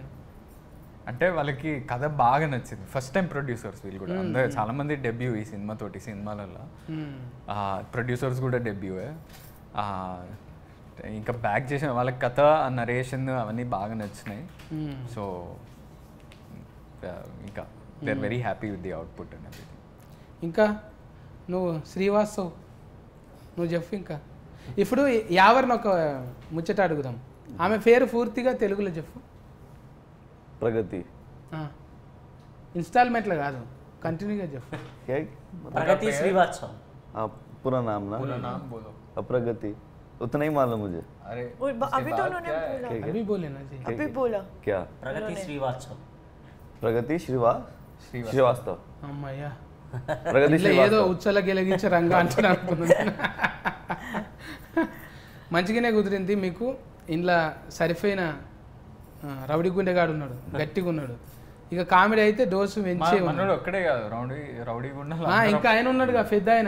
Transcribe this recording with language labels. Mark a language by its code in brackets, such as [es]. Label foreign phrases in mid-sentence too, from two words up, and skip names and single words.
[te] అంటే వాళ్ళకి కథ బాగా నచ్చింది. [en] first time producers [te] వీళ్ళు కూడా. అందరూ చాలా మంది డెబ్యూ ఈ సినిమాతోటి. సినిమాలలో ప్రొడ్యూసర్స్ కూడా డెబ్యూయే. ఇంకా బ్యాక్ చేసిన వాళ్ళకి కథ, నరేషన్ అవన్నీ బాగా నచ్చినాయి. సో ఇంకా [en] they are very happy with the output and everything. [te] ఇంకా నువ్వు శ్రీవాస్తవ్ నువ్వు చెప్పు. ఇంకా ఇప్పుడు యావర్ని ఒక ముచ్చట అడుగుదాం. ఆమె పేరు పూర్తిగా తెలుగులో చెప్పు. [hi] प्रगति. [te] ఇన్స్టాల్మెంట్లో కాదు, కంటిన్యూగా చెప్పు. [hi] क्या? प्रगति श्रीवास्तव. पूरा नाम ना? पूरा नाम बोलो. प्रगति उतना ही मालूम मुझे. अरे अभी तो उन्होंने बोला. अभी बोले ना जी. अभी बोला. क्या? प्रगति श्रीवास्तव. प्रगति श्रीवास्तव. [te] అమ్మయ్యా, [hi] प्रगति [te] ఏదో [hi] श्रीवास्तव. [te] ఉచ్చల గెలిగించే రంగా అంటున్నా అనుకున్నాను. మంచిగానే కుదిరింది మీకు. ఇంట్లో సరిపోయిన రౌడీ గుండెగాడు ఉన్నాడు, గట్టిగా ఉన్నాడు. ఇక కామెడీ అయితే డోసు పెంచే మనోడు ఒక్కడే కాదు, రౌడీ గుండా ఇంకా ఆయన ఉన్నాడుగా, పెద్ద ఆయన